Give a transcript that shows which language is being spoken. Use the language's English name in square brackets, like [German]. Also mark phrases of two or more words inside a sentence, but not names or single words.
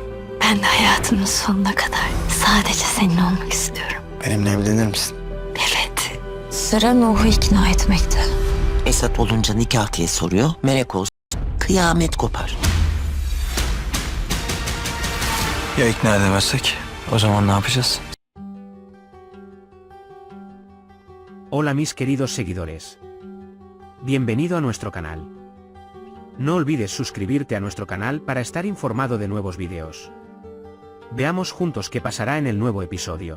[Turkish] Ben de hayatımın sonuna kadar sadece seninle olmak istiyorum. Benimle evlenir misin? Evet. Sıra Nuh'u ikna etmekte. Esat olunca nikah diye soruyor. Melek olsun kıyamet kopar. Ya ikna edemezsek? O zaman ne yapacağız? [Spanish] Hola mis queridos seguidores. Bienvenido a nuestro canal. No olvides suscribirte a nuestro canal para estar informado de nuevos videos. Veamos juntos qué pasará en el nuevo episodio.